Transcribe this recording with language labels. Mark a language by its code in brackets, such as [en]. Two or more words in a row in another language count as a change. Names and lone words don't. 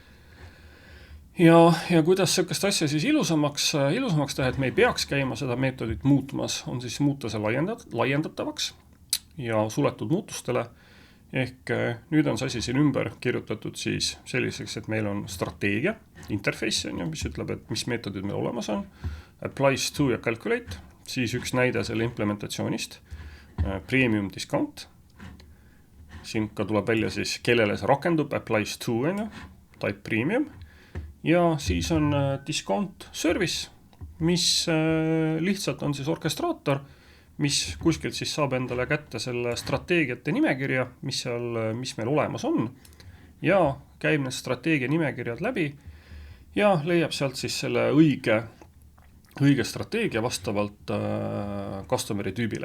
[et] Ja kuidas sellist asja siis ilusamaks teha, et me ei peaks käima seda meetodit muutmas, on siis muuta see laiendatavaks ja suletud muutustele. Ehk nüüd on see asi siin ümber kirjutatud siis selliseks, et meil on strateegia, interface on ju, mis ütleb, et mis meetodid meil olemas on, [en] applies to [et] ja calculate, siis üks näide selle implementatsioonist, [en] premium discount, [et] siin ka tuleb välja siis, kellele see rakendub, [en] applies to [et] on ju, [en] type premium, [et] ja siis on [en] discount service, [et] mis lihtsalt on siis orkestraator, mis kuskilt siis saab endale kätte selle strateegiate nimekirja, mis meil olemas on, ja käib need strateegia nimekirjad läbi ja leiab sealt siis selle õige strateegia vastavalt customeri tüübile.